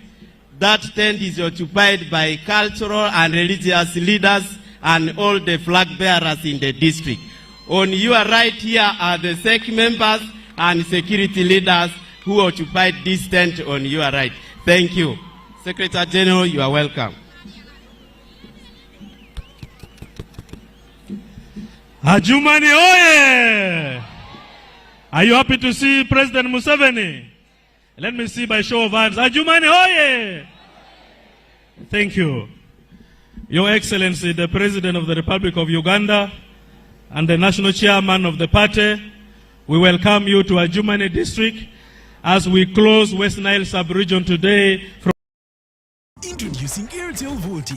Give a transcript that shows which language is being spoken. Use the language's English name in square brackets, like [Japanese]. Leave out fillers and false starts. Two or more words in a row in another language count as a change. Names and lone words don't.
[English] That tent is occupied by cultural and religious leaders and all the flag bearers in the district. On your right here are the SEC members and security leaders who occupied this tent on your right. Thank you. Secretary General, you are welcome. Adjumani oye! Are you happy to see President Museveni? Let me see by show of hands. Adjumani oye! Thank you. Your Excellency, the President of the Republic of Uganda and the National Chairman of the party, we welcome you to Adjumani District as we close West Nile sub-region today. Introducing Airtel VoLTE.